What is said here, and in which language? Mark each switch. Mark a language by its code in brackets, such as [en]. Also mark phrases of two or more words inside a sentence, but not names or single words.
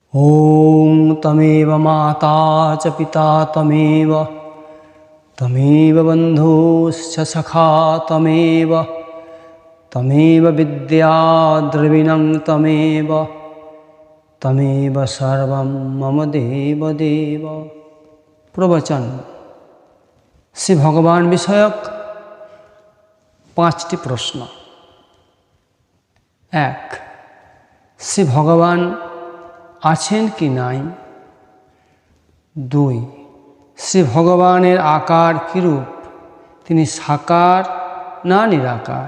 [sa] ॐ तमेव माता च पिता तमेव बन्धुश्च सखा तमेव विद्या द्रविणं तमेव सर्वं मम देव देव। [bn] প্রবচন শ্রী ভগবান বিষয়ক ৫টি প্রশ্ন। 1. শ্রী ভগবান আছেন কি নাই? 2. শ্রী ভগবানের আকার কিরূপ? তিনি সাকার না নিরাকার?